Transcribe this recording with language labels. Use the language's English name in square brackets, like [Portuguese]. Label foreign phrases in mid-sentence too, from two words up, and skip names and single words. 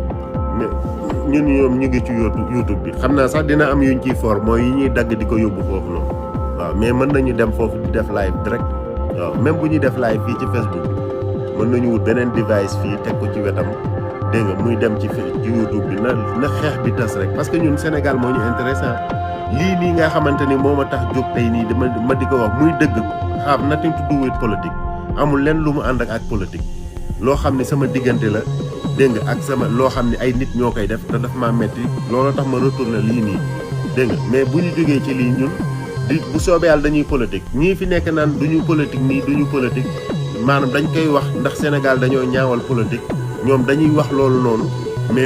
[Wolof] ñun ñoom ñu ngi ci YouTube bi xam naa sax dina am yuñ ciy for mooy yi ñuy dagg di ko yóbbu foofu noonu waaw mais mën nañu dem foofu di def [French] live direct [Wolof] waaw même bu ñuy def live fii ci Facebook bi mën nañu wut beneen device fii teg ko ci wetam dégg nga muy dem ci YouTube bi na xeex bi tas rek [French] parce que [Wolof] ñun Sénégal moo ñu intéressant lii nii nga xamante ni moo ma tax jóg tey nii ma di ko wax muy dëgg [English] have nothing to do with [Wolof] politique amul lenn lu mu ànd ak politique loo xam ni sama diggante la dégg nga ak sama loo xam ni ay nit ñoo koy def te daf maa metti loolu tax ma retourné lii nii dégg nga mais bu ñu jógee ci lii ñun bu soobee yàlla dañuy politique ñii fi nekk naan duñu politique nii duñu politique maanaam dañ koy wax ndax Sénégal dañoo ñaawal politique ñoom dañuy wax loolu noonu mais